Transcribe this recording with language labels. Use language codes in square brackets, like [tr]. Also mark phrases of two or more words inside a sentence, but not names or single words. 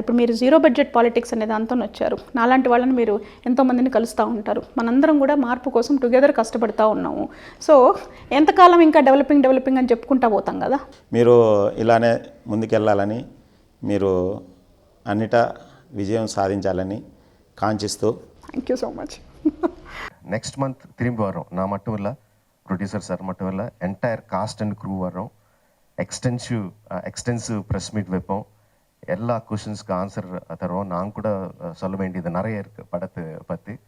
[te] ఇప్పుడు మీరు [en] zero budget politics [te] అనే దాంతో వచ్చారు, నాలాంటి వాళ్ళని మీరు ఎంతోమందిని కలుస్తూ ఉంటారు, మనందరం కూడా మార్పు కోసం టుగెదర్ కష్టపడుతూ ఉన్నాము. సో ఎంతకాలం ఇంకా డెవలపింగ్ అని చెప్పుకుంటా పోతాం కదా. మీరు ఇలానే ముందుకెళ్ళాలని, మీరు అన్నిటా విజయం సాధించాలని కాంక్షిస్తూ [en] Thank you so much. next month [ta] திரும்பி வரோம். நான் மட்டும் இல்லை, ப்ரொடியூசர் சார் மட்டும் இல்லை, [en] entire cast and crew [ta] வரோம். [en] extensive press meet [ta] வைப்போம். எல்லா [en] questions answer [ta] தருவோம். நான் கூட சொல்ல வேண்டியது நிறைய இருக்குது படத்தை பற்றி.